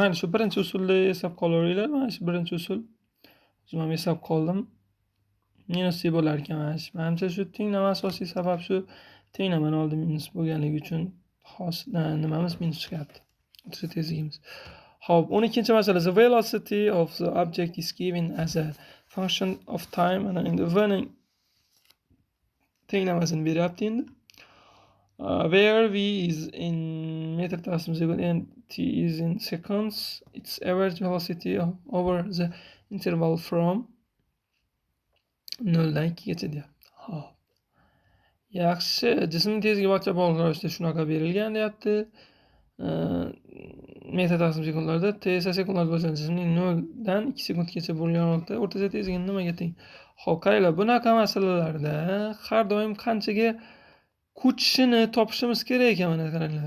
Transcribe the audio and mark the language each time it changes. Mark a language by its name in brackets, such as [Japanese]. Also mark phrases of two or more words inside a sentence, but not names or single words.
[Uzbek] Mana shu birinchi usulda hisob qolaveringlar. Mana shu birinchi usul. O'zim ham hisob qoldim. Minus bo'lar ekan mana shu. Menimcha shu tenglama asosiy sabab shu tenglamani oldi minus bo'lganligi uchun nimamiz minus chiqyapti. O'rtacha tezligimiz. Xo'p, 12-chi masala. [English] The velocity of the object is given as a function of time. [Uzbek] Ana endi v ning tenglamasini beryapti endi. [English] Where v is in meter taqsim second and t is in seconds, its average velocity over the interval from [Uzbek] 0 dan 2 gacha deyapti. Hop. Yaxshi, jismning tezligi vaqtga bog'liq ravishda shunaqa berilgan deyapti. Meter taqsim sekundlarda t esa sekundlarda bo'lsa, jismning 0 dan 2 sekundgacha bo'lgan vaqtda o'rtacha tezligi nimaga teng? Xo'p, qaranglar, bunaqa masalalarda har doim qanchaga ko'chishini topishimiz kerak ekan, mana qaranglar.